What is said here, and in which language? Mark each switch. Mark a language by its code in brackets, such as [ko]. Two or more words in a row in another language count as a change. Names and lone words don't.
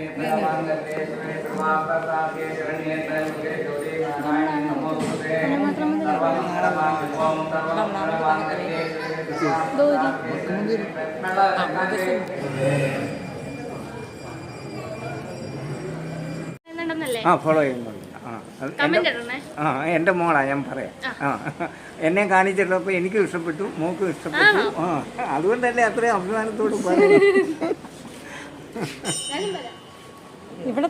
[sa] त्र्यंबके शिवे सर्वार्थसाधिके शरण्ये त्र्यंबके गौरी नारायणी नमोस्तुते सर्वमंगलमांगल्ये ओम सर्वमंगलमांगल्ये शिवे सर्वार्थसाधिके [ml] ആ ഫോളോ ചെയ്യുന്നുണ്ട്. എൻ്റെ മോളാ, ഞാൻ പറയാം. എന്നെ കാണിച്ചിട്ടപ്പോൾ എനിക്കും ഇഷ്ടപ്പെട്ടു, മോക്കും ഇഷ്ടപ്പെട്ടു. അതുകൊണ്ടല്ലേ അത്രയും അഭിമാനത്തോട് പറയുന്നത്. ഇവിടെ